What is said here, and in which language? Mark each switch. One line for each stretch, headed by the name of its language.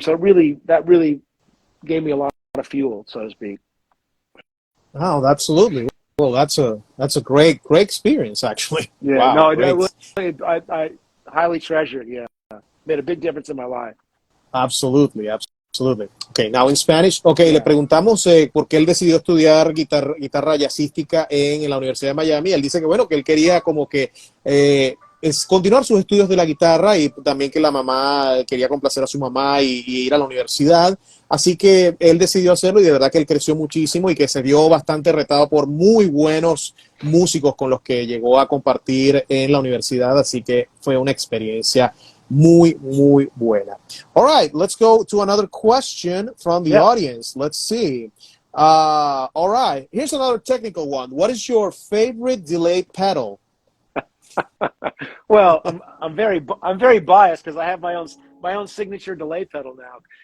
English: So that really gave me a lot of fuel, so to speak. Oh, absolutely. Well, that's a great experience, actually. Yeah, Wow, I highly treasure it. Yeah, made a big difference in my life. Absolutely. Okay, now in Spanish. Okay, Yeah.
Spanish: le preguntamos por qué él decidió estudiar guitarra jazzística en la Universidad de Miami. Él dice que, bueno, que él quería como que es continuar sus estudios de la guitarra y también que la mamá quería complacer a su mamá y ir a la universidad. Así que él decidió hacerlo y de verdad que él creció muchísimo y que se vio bastante retado por muy buenos músicos con los que llegó a compartir en la universidad. Así que fue una experiencia muy, muy buena.
English: All right, let's go to another question from the audience. Let's see. All right, here's another technical one. What is your favorite delay pedal? Well, I'm very biased because I have my own signature delay pedal now.